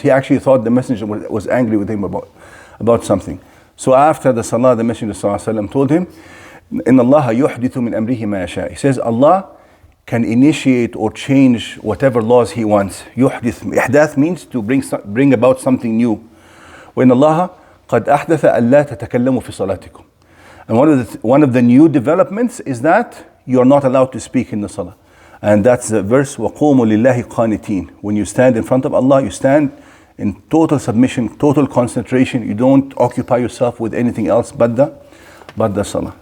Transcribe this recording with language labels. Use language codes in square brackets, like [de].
[en] He actually thought the messenger was angry with him about something. So after the salah, the messenger ﷺ told him, [ar] Inna Allah yuhdithu min amrihi ma yasha. [en] He says Allah can initiate or change whatever laws He wants. Yuhdith. Ihdath means to bring about something new. [ar] وإن الله قد أحدث ألا تتكلموا في صلاتكم. [en] And one of the new developments is that you are not allowed to speak in the salah. And that's the verse, [ar] وَقُومُوا لِلَّهِ قَانِتِينَ. [en] When you stand in front of Allah, you stand in total submission, total concentration. You don't occupy yourself with anything else but the salah.